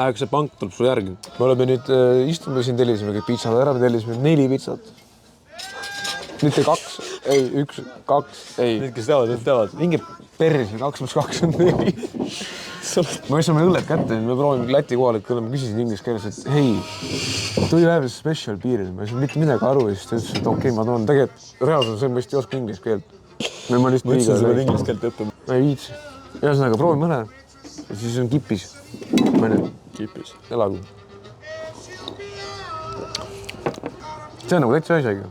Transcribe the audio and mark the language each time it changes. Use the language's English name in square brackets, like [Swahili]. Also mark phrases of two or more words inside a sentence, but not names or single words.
[Estonian] Äkki see pank tuleb su järgi. Me oleme nüüd istume siin, tellisime kõik pitsad ära, me tellisime 4 pitsat. Mitte 2, ei, 1, 2, ei. Need, kes teavad. Mingi perris või 2 + 2 on 4. Ma saame õlled kätte, me proovime Läti kohalikud õlle, ma küsisin inglise keeles, et hei, [English] do you have a special beer? [Estonian] Ma ei saa mitte midagi aru ja siis ta ütles, et okei, ma toon tegelikult reaalselt, see mõist ei oska inglise keelt. Ma lihtsalt mõtlesin, sa pead inglise keelt õppima. Ma ei viitsi. Ühesõnaga, proovime mõne ja siis on kipis. Mõne. Kipis. Elagu. See on nagu täitsa asjaga.